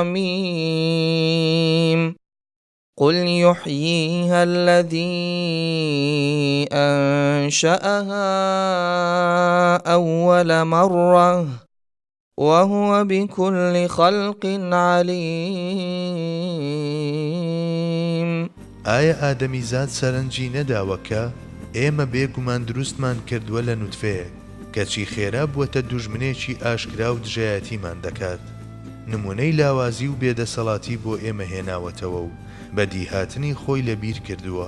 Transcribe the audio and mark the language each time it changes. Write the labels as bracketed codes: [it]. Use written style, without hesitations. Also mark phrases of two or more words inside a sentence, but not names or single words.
[ar] رميم قل يحييها الذي أنشأها أول مرة وهو بكل خلق عليم. [ckb] ئایا ئادەمیزاد سەرنجی نەداوەکە ئێمە بێگومان دروستمان کردووە لە نوتفەیەک کەچی خێرا بووەتە دوژمنێکی ئاشکرا و دژایەتیمان دەکات، نمونەی لاوازی و بێدەسەڵاتی بۆ ئێمە هێناوەتەوە و بەدیهاتنی خۆی لەبیر کردووە.